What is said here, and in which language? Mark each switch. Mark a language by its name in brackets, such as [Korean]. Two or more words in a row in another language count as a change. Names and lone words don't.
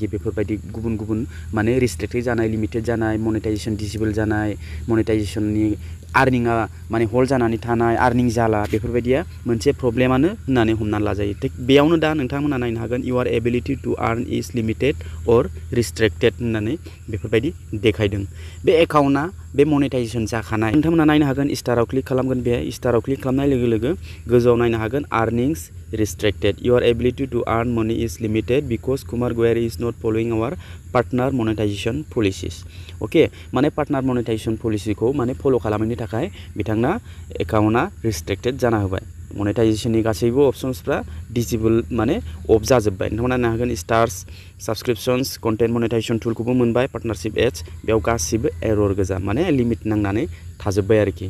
[Bodo] बेफोरबायदि गुबुन गुबुन माने रिस्ट्रिक्टेड जानाय, लिमिटेड जानाय, मनेटाइजेसन डिसेबल जानाय, मनेटाइजेसननि आर्निंआ माने हल्ड जानानै थानाय, आर्निं जाला, बेफोरबायदिया मोनसे प्रब्लेमानो होननानै हमनानै लाजायो। थिग बेयावनो दा नोंथांमोना नायनो हागोन [English] your ability to earn is limited or restricted [Bodo] होननानै बेफोरबायदि देखायदों। बे एकाउन्टआ बे मनेटाइजेसन जाखानाय। नोंथांमोना नायनो हागोन, स्टाराव क्लिक खालामगोन। बे स्टाराव क्लिक खालामनाय लोगो लोगो गोजौआव नायनो हागोन [English] earnings restricted. Your ability to earn money is limited because Kumar Goyari is not following our partner monetization policies. [Bodo] Okay, माने [English] partner monetization [Bodo] पलिसिखौ माने फल' खालामैनि थाखाय बिथांना एकाउन्टआ रिस्ट्रिक्टेड जाना होबाय। मनेटाइजेसननि गासैबो अपसन्सफ्रा डिसेबल माने अफ जाजोब्बाय। नोंथांमोना नायनो हागोन स्टार्स, साबस्क्रिप्शन्स, [English] content monetization [Bodo] टुलखौबो मोनबाय, [English] partnership ads, [Bodo] बेयाव गासिबो एरर गोजा, माने लिमिट नांनानै थाजोब्बाय आरोखि।